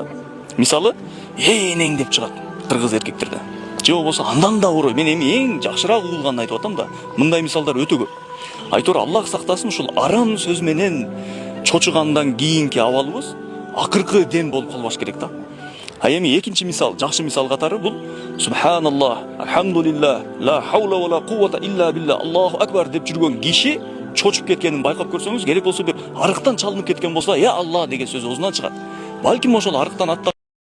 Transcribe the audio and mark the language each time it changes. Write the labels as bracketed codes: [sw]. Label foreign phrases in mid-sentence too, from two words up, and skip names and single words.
[ky] Мисалы, энең деп чыгат кыргыз эркектерде. Же болбосо андан да оор. Мен эми эң жакшыраак угулганын айтып атам да. Мындай мисалдар өтө көп. Айтор Аллах сактасын, ушул арам сөз менен чочугандан кийинки абалыбыз акыркы дем болуп калбаш керек да. А эми экинчи мисал, жакшы мисал катары бул [ar] سبحان الله، الحمد لله، لا حول ولا قوة إلا بالله، الله أكبر [ky] деп жүргөн киши чочуп кеткенин байкап көрсөңүз, керек болсо бир арыктан чалынып кеткен болсо, [ar] يا الله [ky] деген сөз оозунан чыгат. Балким ошол арыктан аттап